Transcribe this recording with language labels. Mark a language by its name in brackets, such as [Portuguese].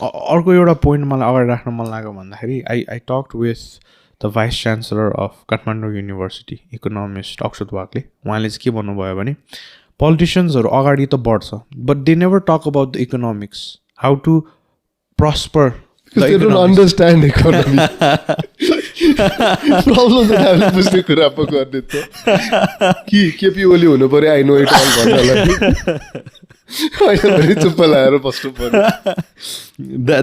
[Nepali] अर्को एउटा पोइन्ट मलाई अगाडि राख्न मन लाग्यो भन्दाखेरि [English] I talked with the vice chancellor of Kathmandu university, [Nepali] economist अक्षत वागले. उहाँले चाहिँ के भन्नुभयो भने पोलिटिसियन्सहरू अगाडि त बढ्छ, [English] But they never talk about the economics, how to prosper. Because they don't understand economy. [Nepali] Problem त हामीले बुझ्ने कुरा पो गर्ने त कि केपी ओली हुनु पर्यो [English] I know it all [Nepali] भन्नलाई होइन भने चुप्प लाएर बस्नु पर्यो